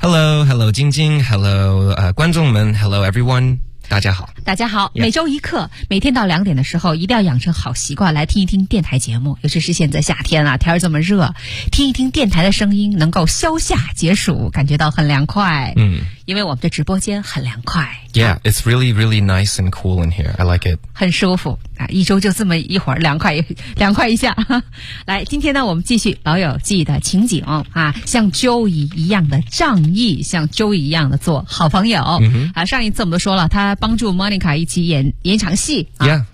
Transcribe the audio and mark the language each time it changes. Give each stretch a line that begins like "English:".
English: Hello， 晶晶 ，Hello，
Chinese: 观众们
English: ，Hello everyone。
Chinese: 大家好，大家好。每周一课，每天到两点的时候，一定要养成好习惯，来听一听电台节目。尤其是现在夏天啊，天儿这么热，听一听电台的声音，能够消夏解暑，感觉到很凉快。嗯，因为我们的直播间很凉快。
English: Yeah, it's really, really nice and cool in here. I like it.
Chinese: 很舒服啊，一周就这么一会儿，凉快一下。来，今天呢，我们继续老友记的情景啊，像 Joey 一样的仗义，像 Joey 一样的做好朋友。 Mm-hmm. 啊，上一次我们都说了，他帮助 Monica 一起演场戏。啊、